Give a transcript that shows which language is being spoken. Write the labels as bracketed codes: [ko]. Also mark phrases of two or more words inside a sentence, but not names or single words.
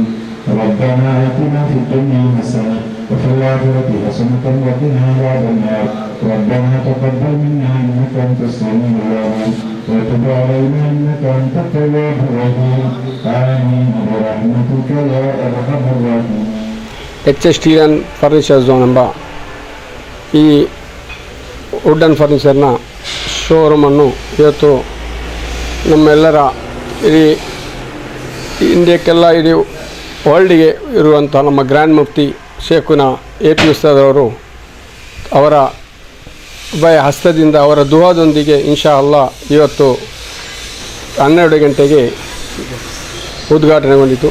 [ar] ربنا آتنا في الدنيا حسنة وفي الآخرة حسنة وقنا عذاب النار. ربنا تقبل منا إنك أنت السميع العليم وتب علينا إنك أنت التواب الرحيم. آمين برحمتك يا أرحم الراحمين. [kn] HS Steel and Furniture Zone ಎಂಬ ಈ [en] wood and furniture showroom [kn] ಇವತ್ತು ನಮ್ಮೆಲ್ಲರ ಇಡೀ ಇಂಡಿಯಕ್ಕೆಲ್ಲ ಇಡೀ ವರ್ಲ್ಡಿಗೆ ಇರುವಂಥ ನಮ್ಮ [en] grand mufti [kn] ಶೇಖುನ AP ಉಸ್ತಾದವರು ಅವರ ಉಭಯ ಹಸ್ತದಿಂದ ಅವರ ದುಆದೊಂದಿಗೆ [ar] إن شاء الله [kn] ಇವತ್ತು 12 ಗಂಟೆಗೆ ಉದ್ಘಾಟನೆಗೊಂಡಿತು.